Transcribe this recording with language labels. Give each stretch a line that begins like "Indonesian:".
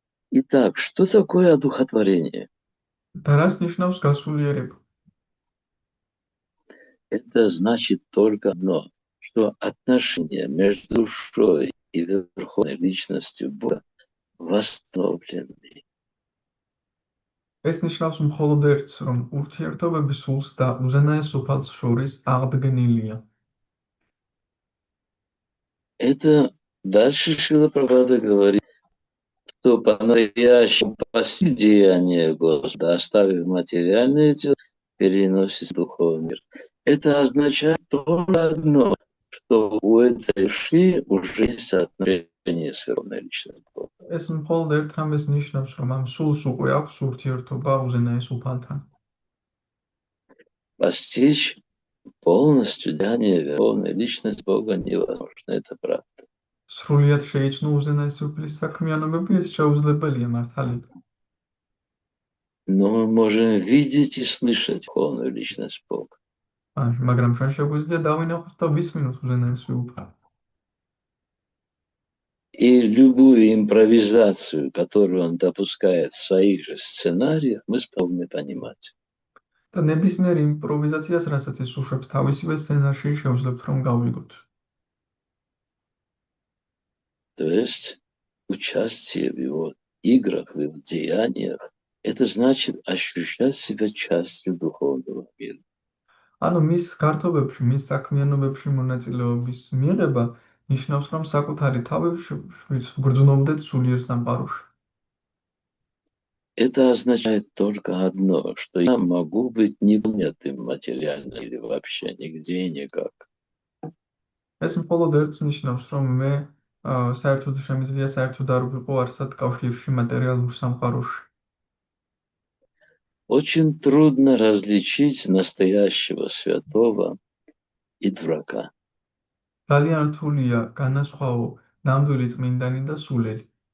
Russian: Итак, что такое одухотворение?
Georgian: და რას ნიშნავს გასულიერება?
Russian: Это значит только одно, что отношения между душой и верховной личностью Бога восстановлены.
Georgian: ეს ნიშნავს მხოლოდ ერთს, რომ ურთიერთობები სულს და უზენაეს უფალს შორის აღდგენილია.
Russian: Это дальше Шрила Прабхупада говорит, что по-настоящему постиг деяния Господа, оставив материальное тело, переносится в духовный мир. Это означает только одно, что у этой души уже есть отношение с верховной личностью.
Georgian: ეს მხოლოდ ერთ რამეს ნიშნავს, რომ ამ სულს უკვე აქვს ურთიერთობა უზენაეს უფალთან.
Russian: Постичь полностью деяние верховной личности Бога невозможно, это правда.
Georgian: სრულიად შეიცნო უზენაეს უფლის საქმიანობები, ეს შეუძლებელია მართალია.
Russian: Но мы можем видеть и слышать верховную личность Бога.
Georgian: მაგრამ ჩვენ შეგვიძლია დავინახოთ და ვისმინოთ უზენაესი უფალი.
Russian: И любую импровизацию, которую он допускает в своих же сценариях, мы способны понимать.
Georgian: და ნებისმიერ იმპროვიზაციას, რასაც ის უშვებს თავისივე სცენარში, შევძლებთ რომ გავიგოთ.
Russian: То есть участие в его играх, в его деяниях, это значит ощущать себя частью духовного мира.
Georgian: ანუ მის გართობებში, მის საქმიანობებში მონაწილეობის მიღება ნიშნავს, რომ საკუთარი თავი გრძნობდეთ სულიერ სამყაროში.
Russian: Это означает только одно, что я могу быть непонятым материально или вообще нигде и никак.
Georgian: ეს მხოლოდ ერთს ნიშნავს, რომ მე საერთოდ შემიძლია საერთოდ არ ვიყო არსად კავშირში მატერიალურ სამყაროში.
Russian: Очень трудно различить настоящего святого и дурака.
Georgian: ძალიან რთულია განასხვაო ნამდვილი წმინდანი და სულელი.